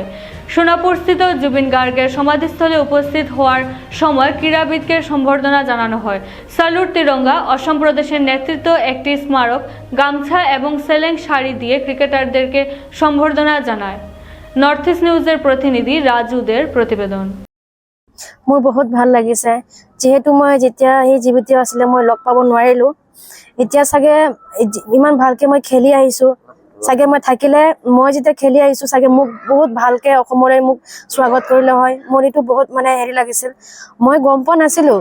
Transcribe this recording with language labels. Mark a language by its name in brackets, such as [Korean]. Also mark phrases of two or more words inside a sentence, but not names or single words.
[Bangla] সোনাপুরস্থিত জুবিন গার্গের সমাধিস্থলে উপস্থিত হওয়ার সময় ক্রীড়াবিদকে সম্বর্ধনা জানানো হয়। স্যালুট তিরঙ্গা অসম প্রদেশের নেতৃত্ব একটি স্মারক, গামছা এবং সেলেং শাড়ি দিয়ে ক্রিকেটারদেরকে সম্বর্ধনা জানায়। নর্থ ইস্ট নিউজের প্রতিনিধি রাজুদের প্রতিবেদন। [Assamese] মোৰ বহুত ভাল লাগিছে, যেহেতু মই যেতিয়া সেই জীৱিত আছিলে মই লগ পাব নোৱাৰিলোঁ, এতিয়া চাগে ইমান ভালকে মই খেলি আহিছোঁ, চাগে মই থাকিলে মই যেতিয়া খেলি আহিছোঁ চাগে মোক বহুত ভালকে অসমৰে মোক স্বাগত কৰিলে হয়। মোৰ এইটো বহুত মানে হেৰি লাগিছিল, মই গম পোৱা নাছিলোঁ।